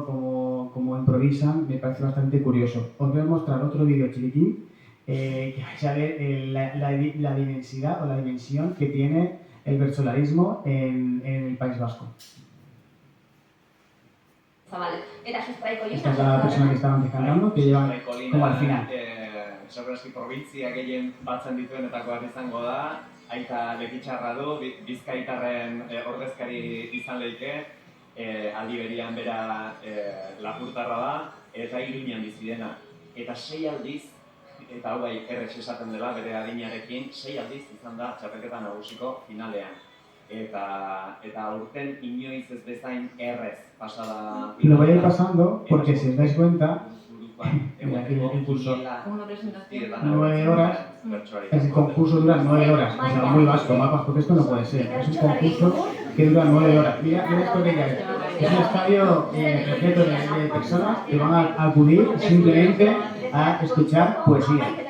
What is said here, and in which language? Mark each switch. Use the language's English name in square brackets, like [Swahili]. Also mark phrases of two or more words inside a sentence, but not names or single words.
[Spanish] Como improvisan, me parece bastante curioso. Os voy a mostrar otro vídeo chiquitín que vais a ver la diversidad o la dimensión que tiene el versolarismo en el País Vasco. Esta es la persona que estaba antes cantando, que llevan como al final. [Basque] Segurazki provintzia gehien batzen dituenetako bat izango da, aita lekitxarra du, bizkaitarren ordezkari izan leike, aldi berian bera lapurtarra da, eta Iruñan bizi dena. Eta 6 aldiz, eta hau bai errex esaten dela bere adinarekin, 6 aldiz izan da txapelketa nagusiko finalean. Eta aurten inoiz ez bezain errez pasada. [Spanish] Lo voy a ir pasando porque si os dais cuenta, el curso, 9 horas, el concurso dura 9 horas, o sea, muy vasco, más vasco que esto no puede ser. Es un concurso que dura 9 horas. Mira esto que hay. Es un estadio repleto de personas que van a acudir simplemente a escuchar poesía.